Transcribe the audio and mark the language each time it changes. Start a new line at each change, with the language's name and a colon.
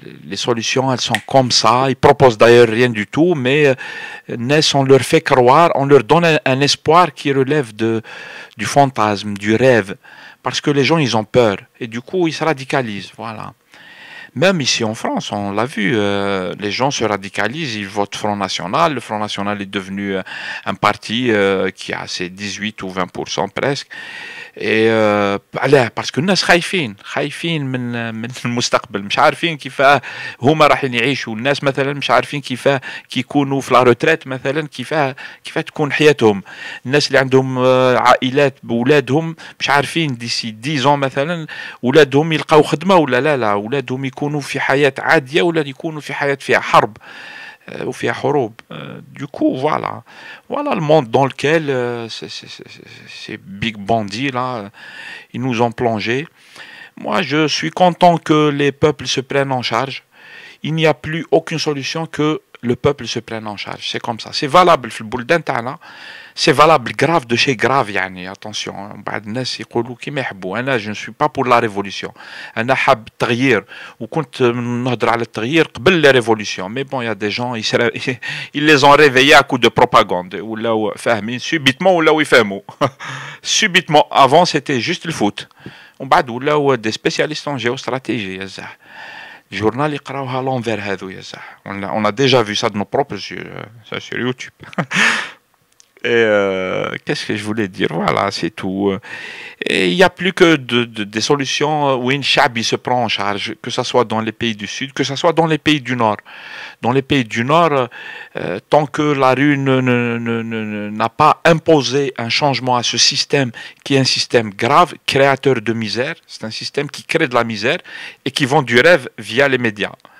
French: les solutions elles sont comme ça, ils proposent d'ailleurs rien du tout, mais on leur fait croire, on leur donne un espoir qui relève du fantasme, du rêve, parce que les gens ils ont peur et du coup ils se radicalisent, voilà. Même ici en France, on l'a vu, les gens se radicalisent, ils votent Front National. Le Front National est devenu un parti qui a ses 18 ou 20% presque. Et parce que
Arabic: الناس خايفين من المستقبل، مش عارفين كيفاه هما رايحين يعيشوا. الناس مثلا مش عارفين كيفاه كي يكونوا في لا روتريت مثلا، كيفاه تكون حياتهم. الناس اللي عندهم عائلات بولادهم مش عارفين ديسي 10 مثلا ولادهم يلقاو خدمة ولا لا، ولادهم يكونوا في حياة عادية ولا يكونوا في حياة فيها حرب وفيها حروب.
French: Du coup, voilà le monde dans lequel ces big bandits là, ils nous ont plongé. Moi, je suis content que les peuples se prennent en charge. Il n'y a plus aucune solution que le peuple se prenne en charge. C'est comme ça. C'est valable
Arabic: في البلدان تاعنا.
French: C'est valable grave de chez grave
Arabic: يعني.
French: Attention,
Arabic: بعض الناس يقولوا كيما يحبوا. أنا
French: je ne suis pas pour la révolution.
Arabic: أنا حاب التغيير وكنت نهضر على التغيير قبل
French: la révolution. Mais bon, il y a des gens ils les ont réveillés à coup de propagande.
Arabic: ولاو فاهمين
French: subitement
Arabic: ولاو يفهموا.
French: Subitement. Avant c'était juste le foot.
Arabic: ومن بعد ولاو
French: des spécialistes en géostratégie
Arabic: يا زاح.
French: journal
Arabic: يقراوها
French: l'envers
Arabic: هذو يا زاح.
French: On a déjà vu ça de nos propres yeux, ça sur YouTube. Et qu'est-ce que je voulais dire? Voilà, c'est tout. Et il n'y a plus que des solutions où une chabi se prend en charge, que ce soit dans les pays du Sud, que ce soit dans les pays du Nord. Dans les pays du Nord, tant que la rue n'a pas imposé un changement à ce système, qui est un système grave, créateur de misère, c'est un système qui crée de la misère et qui vend du rêve via les médias.